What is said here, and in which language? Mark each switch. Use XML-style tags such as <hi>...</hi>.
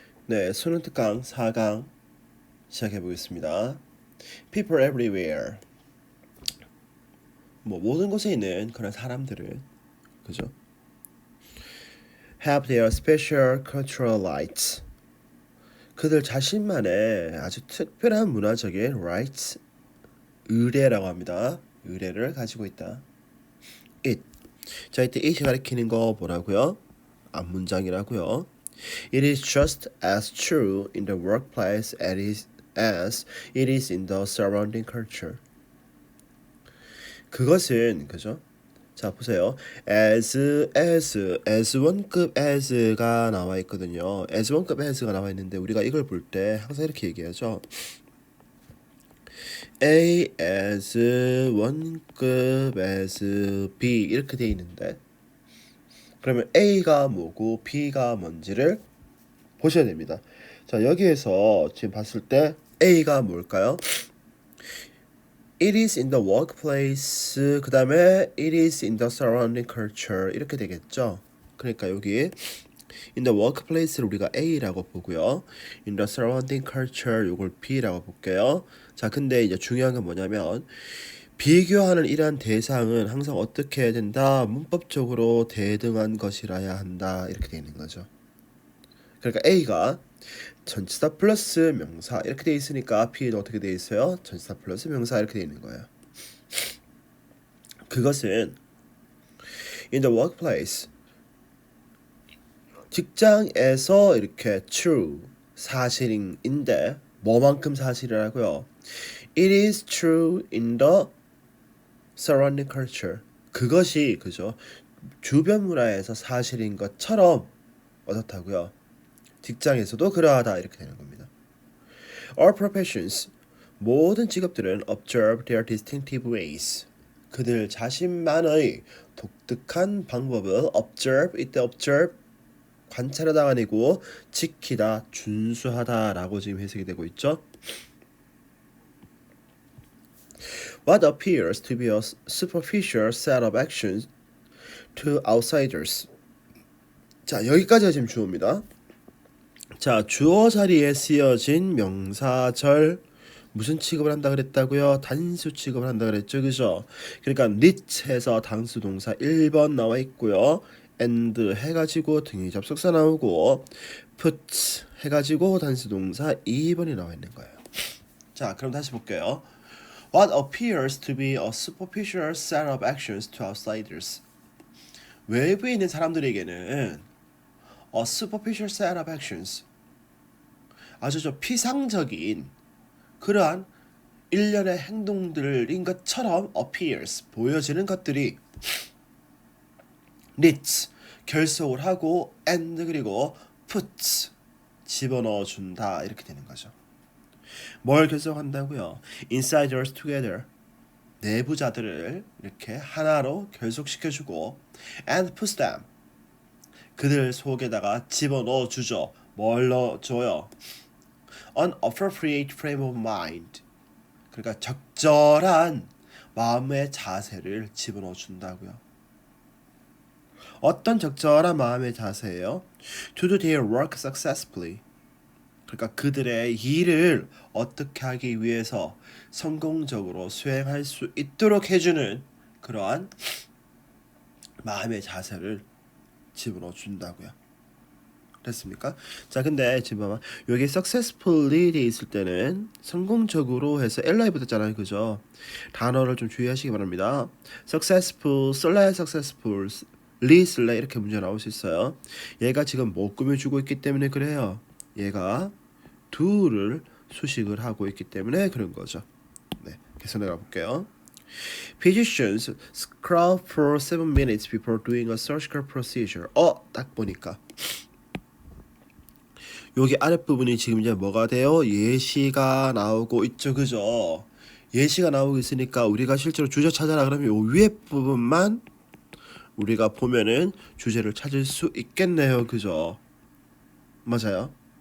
<ko>네, 수능 특강 4강 시작해 보겠습니다.</ko> <en>People everywhere.</en> <ko>뭐 모든 곳에 있는 그런 사람들은 그죠?</ko> <en>Have their special cultural rights.</en> <ko>그들 자신만의 아주 특별한 문화적인 rights, 의례라고 합니다. 의례를 가지고 있다. It. 자, 이때 it이 가리키는 거 뭐라고요? 앞문장이라고요.</ko> <en>It is just as true in the workplace as it is in the surrounding culture.</en> <ko>그것은 그죠? 자 보세요. as 원급 as가 나와 있거든요. as 원급 as가 나와 있는데 우리가 이걸 볼 때 항상 이렇게 얘기하죠. A as 원급 as B 이렇게 돼 있는데 그러면 A가 뭐고 B가 뭔지를 보셔야 됩니다. 자 여기에서 지금 봤을 때 A가 뭘까요?</ko> <en>It is in the workplace.</en> <ko>그 다음에</ko> <en>it is in the surrounding culture</en> <ko>이렇게 되겠죠. 그러니까 여기</ko> <en>in the workplace</en> <ko>를 우리가 A라고 보고요.</ko> <en>in the surrounding culture</en> <ko>요걸 B라고 볼게요. 자 근데 이제 중요한 건 뭐냐면 비교하는 이러한 대상은 항상 어떻게 해야 된다? 문법적으로 대등한 것이라야 한다. 이렇게 되어 있는 거죠. 그러니까 A가 전치사 플러스 명사 이렇게 돼 있으니까 B는 어떻게 돼 있어요? 전치사 플러스 명사 이렇게 돼 있는 거예요. 그것은</ko> <en>in the workplace</en> <ko>직장에서 이렇게 true 사실인데 뭐만큼 사실이라고요?</ko> <en>It is true in the surrounding culture.</en> <ko>그것이 그죠? 주변 문화에서 사실인 것처럼 어떻다고요? 직장에서도 그러하다 이렇게 되는 겁니다.</ko> <en>All professions</en> <ko>모든 직업들은</ko> <en>observe their distinctive ways.</en> <ko>그들 자신만의 독특한 방법을 observe 이때 observe 관찰하다가 아니고 지키다 준수하다라고 지금 해석이 되고 있죠.</ko> <en>What appears to be a superficial set of actions to outsiders.</en> <ko>자 여기까지가 지금 주어입니다. 자 주어 자리에 쓰여진 명사절 무슨 취급을 한다 그랬다고요? 단수 취급을 한다 그랬죠, 그죠? 그러니까 knit해서 단수 동사 1번 나와 있고요. and 해가지고 등위 접속사 나오고 put 해가지고 단수 동사 2번이 나와 있는 거예요. 자, 그럼 다시 볼게요.</ko> <en>What appears to be a superficial set of actions to outsiders.</en> <ko>외부에 있는 사람들에게는</ko> <en>a superficial set of actions</en> <ko>아주 좀 피상적인 그러한 일련의 행동들인 것처럼 appears 보여지는 것들이 knits 결속을 하고 and 그리고 puts 집어넣어 준다 이렇게 되는 거죠. 뭘 결속한다고요?</ko> <en>insiders together</en> <ko>내부자들을 이렇게 하나로 결속시켜주고</ko> <en>and puts them</en> <ko>그들 속에다가 집어넣어 주죠. 뭘 넣어줘요?</ko> <en>An appropriate frame of mind</en> <ko>그러니까 적절한 마음의 자세를 집어넣어 준다고요. 어떤 적절한 마음의 자세예요?</ko> <en>To do their work successfully.</en> <ko>그러니까 그들의 일을 어떻게 하기 위해서 성공적으로 수행할 수 있도록 해주는 그러한 마음의 자세를 집어넣어 준다고요. 됐습니까? 자 근데 지금 봐봐 여기 successfully 돼 있을 때는 성공적으로 해서 li 붙었잖아요 그죠? 단어를 좀 주의하시기 바랍니다. successful 쓸래 successful 리 쓸래 이렇게 문제 나올 수 있어요. 얘가 지금 못 꾸며주고 있기 때문에 그래요. 얘가 do를 수식을 하고 있기 때문에 그런 거죠. 네, 계속 내가 볼게요.</ko> <en>Physicians scrub for 7 minutes before doing a surgical procedure.</en> <ko>딱 보니까 여기 아랫부분이 지금 이제 뭐가 돼요? 예시가 나오고 있죠, 그죠? 예시가 나오고 있으니까 우리가 실제로 주제 찾아라 그러면 요 위에 부분만 우리가 보면은 주제를 찾을 수 있겠네요, 그죠? 맞아요.</ko>